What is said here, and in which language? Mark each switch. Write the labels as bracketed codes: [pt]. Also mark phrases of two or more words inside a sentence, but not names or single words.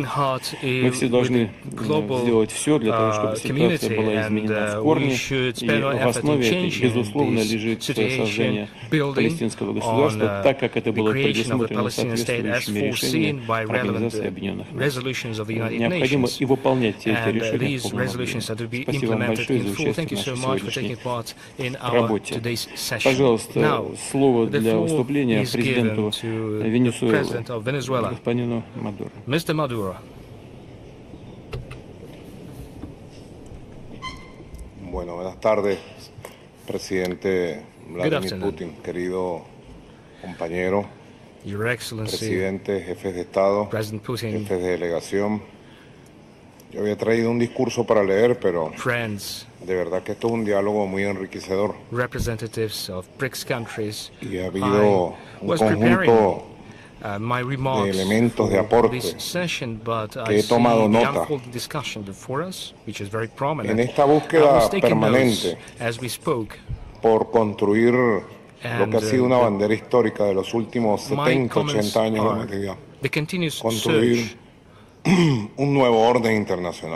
[ru] Мы все должны сделать все для того, чтобы ситуация была изменена в корне, и в основе этой, безусловно, лежит создание палестинского государства, так как это было предусмотрено соответствующими решениями Организации Объединенных Наций. Необходимо и выполнять все эти решения в полном объеме. Спасибо вам большое за участие в нашей сегодняшней работе. Пожалуйста, слово для выступления президенту Венесуэлы, господину Мадуро. [en] Mr. Maduro. [es] Bueno, buenas tardes, presidente Vladimir Putin, querido compañero, [en] Your Excellency, [es] presidente, jefes de Estado, jefes de delegación. Yo había traído un discurso para leer, pero de verdad que esto es un diálogo muy enriquecedor. [en] Representatives of BRICS countries. [es] Y ha habido un conjunto de elementos de aporte que he tomado nota. En esta búsqueda permanente por construir lo que ha sido una bandera histórica de los últimos 70, 80 años de la humanidad, construir un nuevo orden internacional.